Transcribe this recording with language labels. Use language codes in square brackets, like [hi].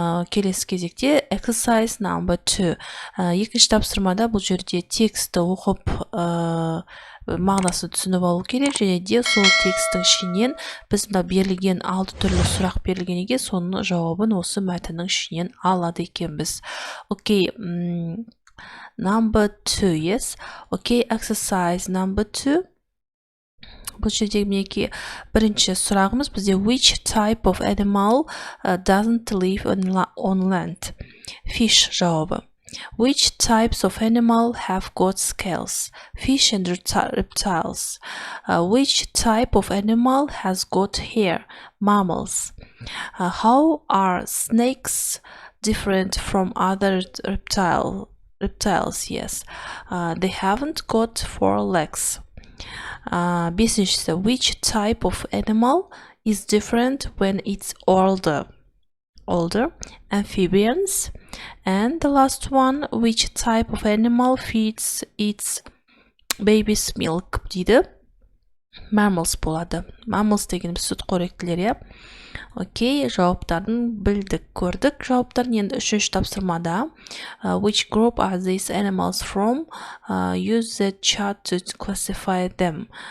[kk] Келесі кезекте [en] exercise number 2. [kk] Екінші тапсырмада бұл жерде текстті оқып мағынасын түсініп алу керек, және де сол тексттің ішінен біз мына берілген 6 түрлі сұрақ берілгенге соның жауабын осы мәтіннің ішінен алады екенбіз. [en] Окей, number 2, yes. Okay, exercise number 2. [kk] Бұл жерде мінекей бірінші сұрағымыз бізде [en] which type of animal doesn't live on land? Fish жауабы. Which types of animal have got scales? Fish and reptiles. Which type of animal has got hair? Mammals. How are snakes different from other reptiles? Yes. They haven't got 4 legs. Бесіншісі, which type of animal is different when it's older? Amphibians. And the last one, which type of animal feeds its baby's milk? [kk] дейді. Mammals болады. Mammals дегеніміз сүтқоректілер, иә. Окей, жауаптарын білдік, көрдік. Жауаптарын енді үшінші тапсырмада. [en] Which group are these animals from? Use the chart to classify them.